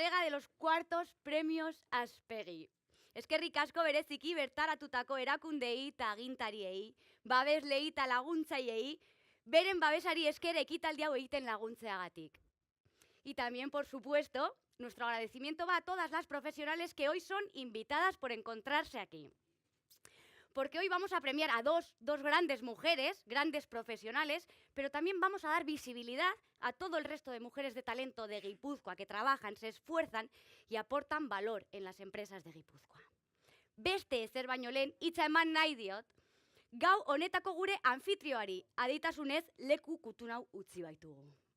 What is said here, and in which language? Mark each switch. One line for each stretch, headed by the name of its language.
Spanish: los cuartos premios Aspegi.
Basque: Eskerrik asko bereziki bertaratutako erakundei eta agintariei, babeslei eta laguntzaileei, beren babesari esker ekitaldi hau egiten laguntzeagatik.
Spanish: Y también, por supuesto, nuestro agradecimiento va a todas las profesionales que hoy son invitadas por encontrarse aquí. Porque hoy vamos a premiar a dos grandes mujeres, grandes profesionales, pero también vamos a dar visibilidad a todo el resto de mujeres de talento de Guipúzcoa que trabajan, se esfuerzan y aportan valor en las empresas de Guipúzcoa.
Basque: Beste ezer baino lehen hitza eman nahi diot, gau honetako gure anfitrioari adeitasunez leku kutunau utzi baitugu.